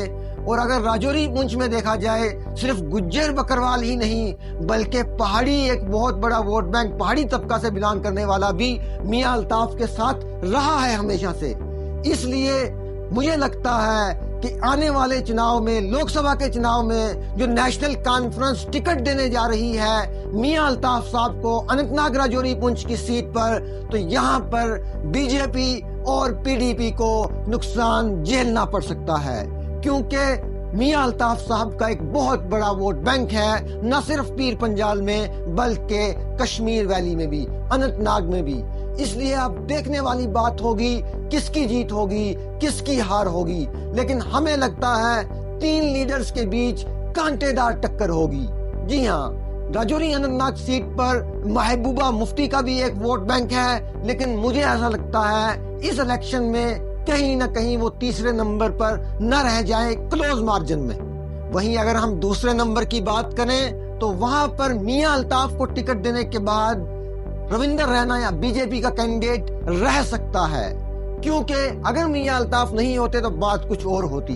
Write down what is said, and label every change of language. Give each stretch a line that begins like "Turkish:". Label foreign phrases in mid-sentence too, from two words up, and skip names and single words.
Urdu: اور اگر راجوری پونچھ میں دیکھا جائے، صرف گجر بکروال ہی نہیں بلکہ پہاڑی ایک بہت بڑا
English: vote bank
Urdu: پہاڑی طبقہ سے بلانگ کرنے والا بھی میاں الطاف کے ساتھ رہا ہے ہمیشہ سے۔ اس لیے مجھے لگتا ہے کہ آنے والے چناؤ میں، لوک سبھا کے چناؤ میں، جو نیشنل کانفرنس ٹکٹ دینے جا رہی ہے میاں الطاف صاحب کو اننت ناگ راجوری پونچھ کی سیٹ پر، تو یہاں پر بی جے پی اور پی ڈی پی کو نقصان جھیلنا پڑ سکتا ہے، کیونکہ میاں الطاف صاحب کا ایک بہت بڑا
English: vote bank
Urdu: ہے، نہ صرف پیر پنجال میں بلکہ کشمیر ویلی میں بھی، اننت ناگ میں بھی۔ اس لیے اب دیکھنے والی بات ہوگی کس کی جیت ہوگی، کس کی ہار ہوگی، لیکن ہمیں لگتا ہے تین لیڈرز کے بیچ کانٹے دار ٹکر ہوگی۔ جی ہاں، راجوری اننت ناگ سیٹ پر محبوبہ مفتی کا بھی ایک
English: vote bank
Urdu: ہے، لیکن مجھے ایسا لگتا ہے اس الیکشن میں کہیں نہ کہیں وہ تیسرے نمبر پر نہ رہ جائیں
English: close margin
Urdu: میں۔ وہیں اگر ہم دوسرے نمبر کی بات کریں تو وہاں پر میاں الطاف کو ٹکٹ دینے کے بعد رویندر رینا یا بی جے پی کا کینڈیڈیٹ رہ سکتا ہے، کیونکہ اگر میاں الطاف نہیں ہوتے تو بات کچھ اور ہوتی۔